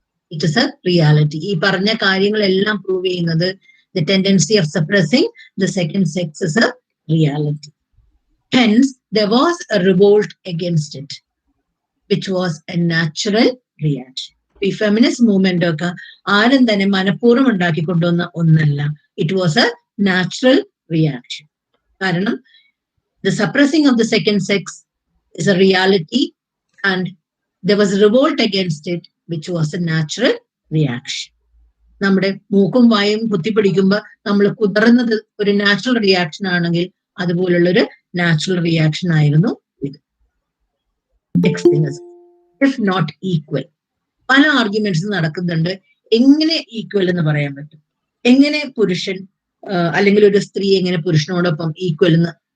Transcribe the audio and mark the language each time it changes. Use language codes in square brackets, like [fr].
[en] It is a reality. [ml] ഈ പറഞ്ഞ കാര്യങ്ങളെല്ലാം പ്രൂവ് ചെയ്യുന്നത് [en] the tendency of suppressing the second sex is a reality. Hence, there was a revolt against it, which was a natural reaction. [ml] ഈ feminist movement ഒക്കെ ആരും തന്നെ മനഃപൂർവ്വം ഉണ്ടാക്കിക്കൊണ്ടുവന്ന ഒന്നല്ല. [en] It was a natural reaction. [ml] കാരണം [en] the suppressing of the second sex is a reality and there was a revolt against it, which was a natural reaction. [ml] നമ്മുടെ മൂക്കും വായും കുത്തിപ്പിടിക്കുമ്പോൾ നമ്മൾ കുതിർന്നത് ഒരു [en] natural reaction [ml] ആണെങ്കിൽ അതുപോലുള്ളൊരു നാച്ചുറൽ റിയാക്ഷൻ ആയിരുന്നു ഇത്. [en] Next thing is if not equal. [ml] പല arguments നടക്കുന്നുണ്ട്. എങ്ങനെ ഈക്വൽ എന്ന് പറയാൻ പറ്റും? എങ്ങനെ പുരുഷൻ അല്ലെങ്കിൽ ഒരു സ്ത്രീ എങ്ങനെ പുരുഷനോടൊപ്പം ഈക്വൽ എന്ന്